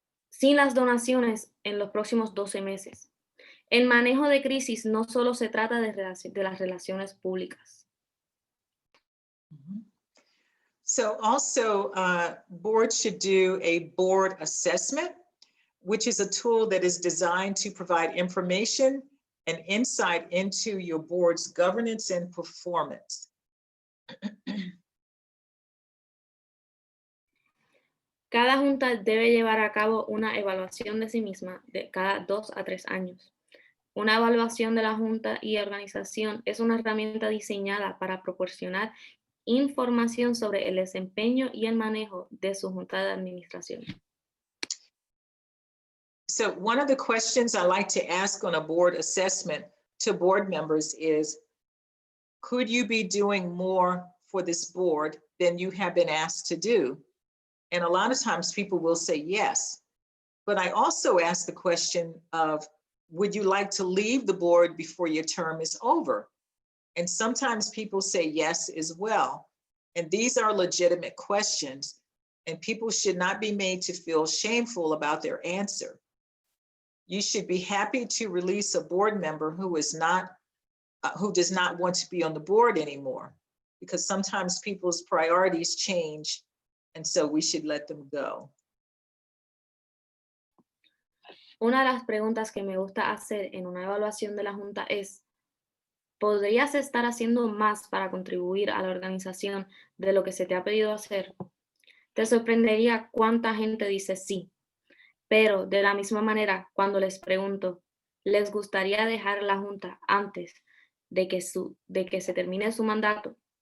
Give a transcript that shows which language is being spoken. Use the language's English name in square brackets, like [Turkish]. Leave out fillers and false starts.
[Spanish] Sin las donaciones en los próximos 12 meses. El manejo de crisis no solo se trata de las relaciones públicas. [English] So also, boards should do a board assessment, which is a tool that is designed to provide information and insight into your board's governance and performance. [Spanish] Cada junta debe llevar a cabo una evaluación de sí misma de cada 2 a 3 años. Una evaluación de la junta y organización es una herramienta diseñada para proporcionar información sobre el desempeño y el manejo de su junta de administración. [English] So one of the questions I like to ask on a board assessment to board members is, could you be doing more for this board than you have been asked to do? And a lot of times people will say yes. But I also ask the question of, would you like to leave the board before your term is over? And sometimes people say yes as well. And these are legitimate questions, and people should not be made to feel shameful about their answer. You should be happy to release a board member who does not want to be on the board anymore, because sometimes people's priorities change, and so we should let them go. [Spanish] Una de las preguntas que me gusta hacer en una evaluación de la junta es, ¿podrías estar haciendo más para contribuir a la organización de lo que se te ha pedido hacer? Te sorprendería cuánta gente dice sí, pero de la misma manera, cuando les pregunto, ¿les gustaría dejar la junta antes de que se termine su mandato?